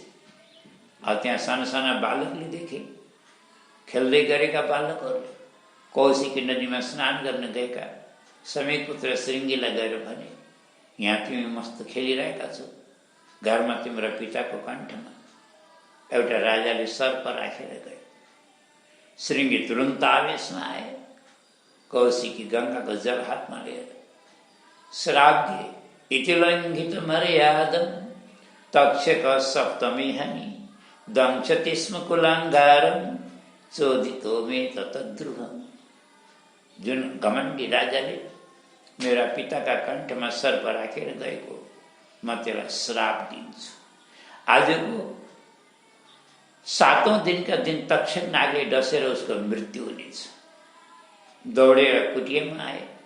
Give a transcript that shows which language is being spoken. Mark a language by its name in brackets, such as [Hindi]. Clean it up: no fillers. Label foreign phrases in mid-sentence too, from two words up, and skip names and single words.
[Nepali] अब त्यहाँ साना साना बालकले देखे, खेल्दै गरेका बालकहरूले कौशिकी नदीमा स्नान गर्न गएका समीपुत्र श्रृङ्गीलाई गएर भने, यहाँ तिमी मस्त खेलिरहेका छौ, घरमा तिम्रो पिताको कण्ठमा एउटा राजाले सर्प राखेर गए। श्रृङ्गी तुरुन्त आवेशमा आए, कौशिकी गङ्गाको जल हातमा लिएर श्राप दिए, [Sanskrit] इति लङ्घित मर्यादम तक्षक सप्तमी हनि दंशति स्म कुलाङ्गारम चोदितो मे तद्रुवम। [Nepali] जुन घमण्डी राजाले मेरा पिताका कण्ठमा सर्प राखेर गएको, म त्यसलाई श्राप दिन्छु। आजको 7औं दिनका दिन तक्षक नागले डसेर उसको मृत्यु हुनेछ। दौडेर कुटियामा आए।